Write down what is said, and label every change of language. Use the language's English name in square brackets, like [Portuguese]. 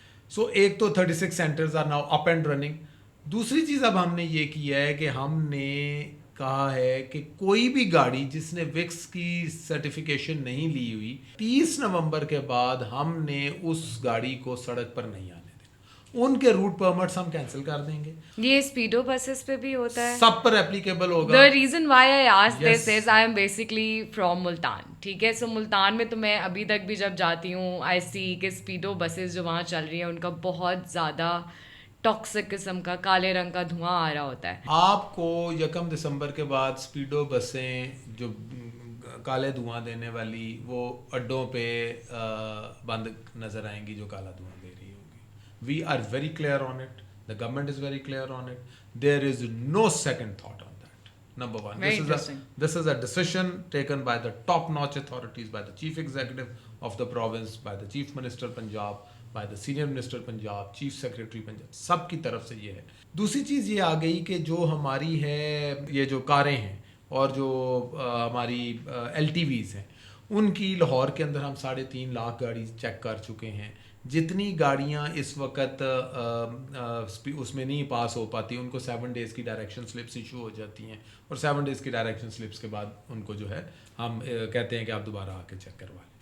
[Urdu] سو ایک تو [English] 36 centers are now up and running. [Urdu] دوسری چیز اب ہم نے یہ کیا ہے کہ ہم نے کہا ہے کہ کوئی بھی گاڑی جس نے وکس کی سرٹیفکیشن نہیں لی ہوئی, 30 نومبر کے بعد ہم نے اس گاڑی کو سڑک پر نہیں آنے دینا. ان کے روٹ پرمٹس ہم کینسل کر دیں گے. یہ اسپیڈو بسز پہ بھی ہوتا ہے, سب پر اپلیکیبل ہوگا. [English] The reason why I asked this is I am basically from Multan. [Urdu] ٹھیک ہے, سو ملتان میں تو میں ابھی تک بھی جب جاتی ہوں آئی سی کہ اسپیڈو بسز جو وہاں چل رہی ہیں ان کا بہت زیادہ ٹاکسک قسم کا کالے رنگ کا دھواں آ رہا ہوتا ہے. آپ کو 1 دسمبر کے بعد اسپیڈو بسیں جو کالے دھواں دینے والی وہ اڈوں پہ بند نظر آئیں گی جو کالا دھواں دے رہی ہوگی. [English] We are very clear on it, the government is very clear on it. There is no second thought on that. Number 1, this is a decision taken by the top-notch authorities, by the Chief Executive of the province, by the Chief Minister Punjab, by the Senior Minister Punjab, Chief Secretary Punjab, [Urdu] سب کی طرف سے یہ ہے. دوسری چیز یہ آ گئی کہ جو ہماری ہے یہ جو کاریں ہیں اور جو ہماری ایل ٹی ویز ہیں, ان کی لاہور کے اندر ہم 3.5 لاکھ گاڑی چیک کر چکے ہیں. جتنی گاڑیاں اس وقت اس میں نہیں پاس ہو پاتی, ان کو 7 days کی ڈائریکشن سلپس ایشو ہو جاتی ہیں, اور 7 days کی ڈائریکشن سلپس کے بعد ان کو جو ہے ہم کہتے ہیں کہ آپ دوبارہ آ کے چیک کروا لیں.